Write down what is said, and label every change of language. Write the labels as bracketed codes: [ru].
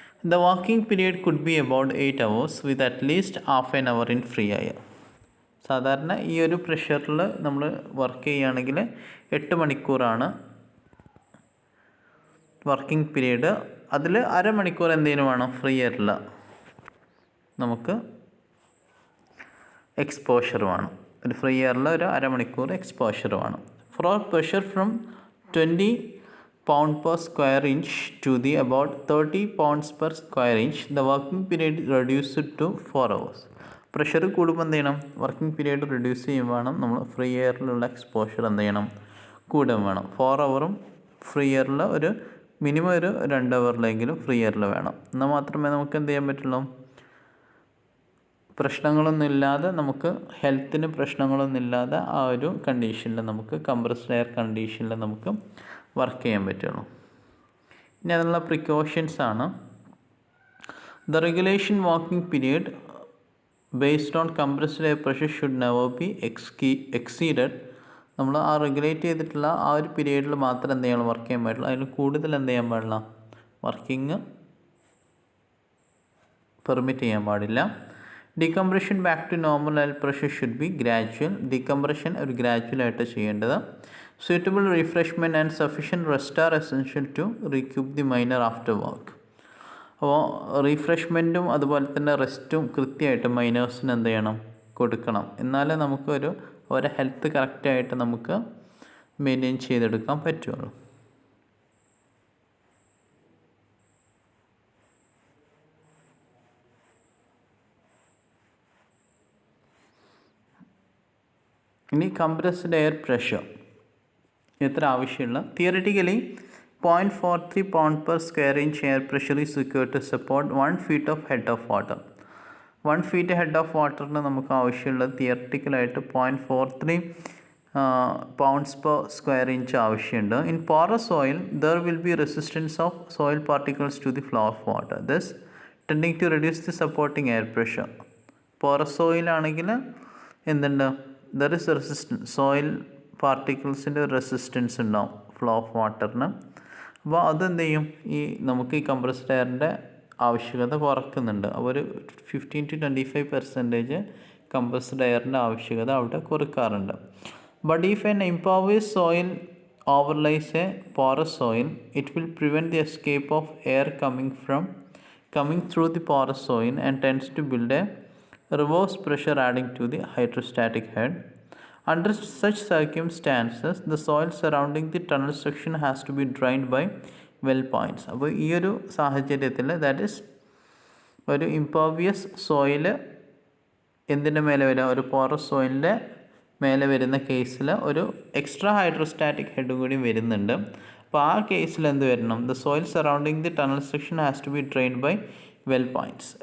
[en] The working period could be about 8 hours with at least half an hour in free air. [ml] സാധാരണ ഈ ഒരു പ്രഷറിൽ നമ്മൾ work ചെയ്യുകയാണെങ്കിൽ 8 മണിക്കൂറാണ് വർക്കിംഗ് പീരീഡ്. അതിൽ അരമണിക്കൂർ എന്തെങ്കിലും വേണം ഫ്രീ എയറിൽ നമുക്ക് എക്സ്പോഷർ വേണം. ഒരു ഫ്രീ എയറിൽ ഒരു അരമണിക്കൂർ എക്സ്പോഷർ വേണം. [en] For pressure from 20 pound per square inch to the about 30 pounds per square inch, the working period reduced to 4 hours. [ml] Pressure കൂടുമ്പോൾ എന്ത് ചെയ്യണം? വർക്കിംഗ് പീരീഡ് റിഡ്യൂസ് ചെയ്യുമ്പോൾ വേണം നമ്മൾ ഫ്രീ എയറിലുള്ള എക്സ്പോഷർ എന്ത് ചെയ്യണം? കൂടുകയും വേണം. 4 ഹവറും ഫ്രീ എയറിൽ ഒരു മിനിമം ഒരു 2 ഹവറിലെങ്കിലും ഫ്രീ എയറിൽ വേണം. എന്നാൽ മാത്രമേ നമുക്ക് എന്ത് ചെയ്യാൻ പറ്റുള്ളൂ? പ്രശ്നങ്ങളൊന്നുമില്ലാതെ നമുക്ക് ഹെൽത്തിന് പ്രശ്നങ്ങളൊന്നുമില്ലാതെ ആ ഒരു കണ്ടീഷനിൽ നമുക്ക് കംപ്രസ്ഡ് എയർ കണ്ടീഷനിൽ നമുക്ക് വർക്ക് ചെയ്യാൻ പറ്റുള്ളൂ. ഇനി അതിനുള്ള പ്രിക്കോഷൻസ് ആണ്. [en] The regulation working period based on compressed air pressure should never be exceeded. [ml] നമ്മൾ ആ റെഗുലേറ്റ് ചെയ്തിട്ടുള്ള ആ ഒരു പീരീഡിൽ മാത്രം എന്ത് ചെയ്യണം? വർക്ക് ചെയ്യാൻ പാടില്ല. അതിൽ കൂടുതൽ എന്ത് ചെയ്യാൻ പാടില്ല? വർക്കിംഗ് പെർമിറ്റ് ചെയ്യാൻ പാടില്ല. [en] Decompression back to normal air pressure should be gradual. [ml] Decompression ഒരു ഗ്രാജുവലായിട്ട് ചെയ്യേണ്ടത്. [en] Suitable refreshment and sufficient rest are essential to recoup the miner after work. [ml] അപ്പോൾ റീഫ്രഷ്മെൻറ്റും അതുപോലെ തന്നെ റെസ്റ്റും കൃത്യമായിട്ട് മൈനേഴ്സിന് എന്ത് ചെയ്യണം? കൊടുക്കണം. എന്നാലേ നമുക്കൊരു അവരെ ഹെൽത്ത് കറക്റ്റായിട്ട് നമുക്ക് മെയിൻറ്റെയിൻ ചെയ്തെടുക്കാൻ പറ്റുള്ളൂ. ഇനി കംപ്രസ്ഡ് എയർ പ്രഷർ എത്ര ആവശ്യമുള്ള? Theoretically [en] 0.43 pound per square inch air pressure is required to support 1 feet of head of water. [ml] 1 feet head of waterന് നമുക്ക് ആവശ്യമുള്ളത് തിയറിറ്റിക്കലായിട്ട് 0.43 pounds per square inch ആവശ്യമുണ്ട്. [en] In porous soil there will be resistance of soil particles to the flow of water, thus tending to reduce the supporting air pressure. [ml] porous soil ആണെങ്കിൽ എന്തുണ്ട്? [en] there is resistance, [ml] soil പാർട്ടിക്കിൾസിൻ്റെ resistance ഉണ്ടാവും flow of വാട്ടറിന്. അപ്പോൾ അതെന്ത് ചെയ്യും? ഈ നമുക്ക് ഈ compressed എയറിൻ്റെ ആവശ്യകത കുറക്കുന്നുണ്ട്. അപ്പോൾ ഒരു 15 to 25% കംപ്രസ്ഡ് എയറിൻ്റെ ആവശ്യകത അവിടെ കുറക്കാറുണ്ട്. [en] But if an impervious soil overlies a porous soil it will prevent the escape of air coming through the porous soil and tends to build a reverse pressure adding to the hydrostatic head. Under such circumstances, the soil surrounding the tunnel section has to be drained by well points. [ml] അപ്പോൾ ഈ ഒരു സാഹചര്യത്തിൽ [en] that is [ml] ഒരു ഇംപർവിയസ് soil എന്തിൻ്റെ മേലെ വരിക? ഒരു porous സോയിലിൻ്റെ മേലെ വരുന്ന കേസിൽ ഒരു എക്സ്ട്രാ ഹൈഡ്രോസ്റ്റാറ്റിക് ഹെഡ് കൂടി വരുന്നുണ്ട്. അപ്പോൾ ആ കേസിൽ എന്ത് വരണം? [en] The soil surrounding the tunnel section has to be drained by well points.